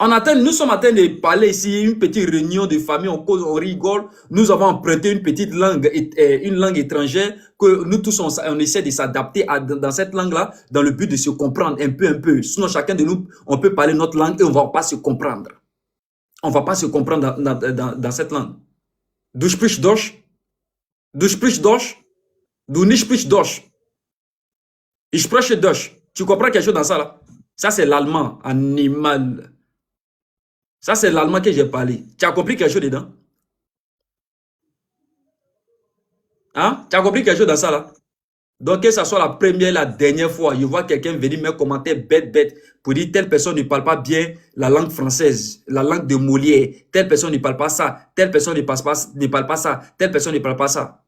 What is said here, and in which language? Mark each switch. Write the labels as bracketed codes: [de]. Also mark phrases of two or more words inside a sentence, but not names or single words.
[fr] Nous sommes en train de parler ici, une petite réunion de famille, on cause, on rigole. Nous avons emprunté une petite langue, une langue étrangère, que nous tous, on essaie de s'adapter dans cette langue-là, dans le but de se comprendre un peu. Sinon, chacun de nous, on peut parler notre langue et on ne va pas se comprendre. On ne va pas se comprendre dans cette langue. [de] Du sprichst Deutsch? Du sprichst Deutsch? Du nicht sprichst Deutsch? Ich spreche Deutsch. [fr] Tu comprends quelque chose dans ça, là? Ça, c'est l'allemand, animal. Ça, c'est l'allemand que j'ai parlé. Tu as compris quelque chose dedans? Hein? Tu as compris quelque chose dans ça, là? Donc, que ça soit la première, la dernière fois, je vois quelqu'un venir me commenter bête, pour dire telle personne ne parle pas bien la langue française, la langue de Molière, telle personne ne parle pas ça, telle personne ne parle pas ça, telle personne ne parle pas ça.